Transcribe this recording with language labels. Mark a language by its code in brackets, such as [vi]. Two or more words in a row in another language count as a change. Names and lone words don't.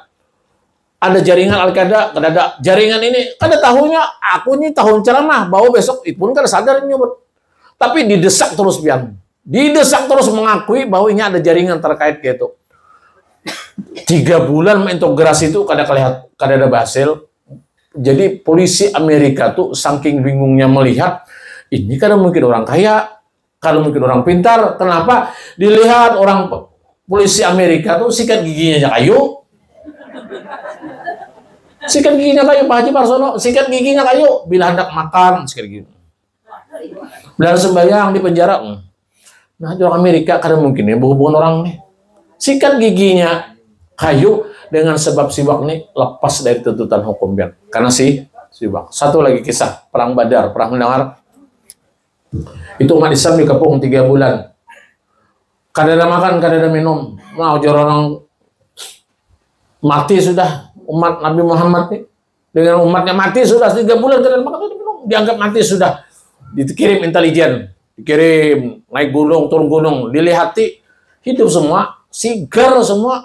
[bjn] Ada jaringan Al-Qaeda, ada jaringan ini. Kada tahunya, aku ini tahun ceramah, bahwa besok itu pun kada sadar nyebut. Tapi didesak terus pian. Didesak terus mengakui bahwa ini ada jaringan terkait gitu. 3 bulan mengintegrasi itu kada ada hasil. Jadi polisi Amerika tuh saking bingungnya melihat ini kada mungkin orang kaya, kada mungkin orang pintar. Kenapa? Dilihat orang polisi Amerika tuh sikat giginya kayu. Sikat giginya kayu, Pak Haji Parsono, sikat giginya kayu. Bila hendak makan, sikat gigi. Bila sembahyang di penjara. Nah, orang Amerika kada mungkin ya berhubungan orang nih. Sikat giginya kayu dengan sebab siwak nih lepas dari tuntutan hukum biar. Karena siwak. Satu lagi kisah perang Badar, pernah mendengar? Itu umat Islam dikepung 3 bulan. Kada ada makan, kada ada minum. Nah, orang mati sudah. Umat Nabi Muhammad nih dengan umatnya mati sudah 3 bulan kada makan minum, dianggap mati sudah. Dikirim intelijen, dikirim naik gunung, turun gunung, dilihati hidup semua, sigar semua.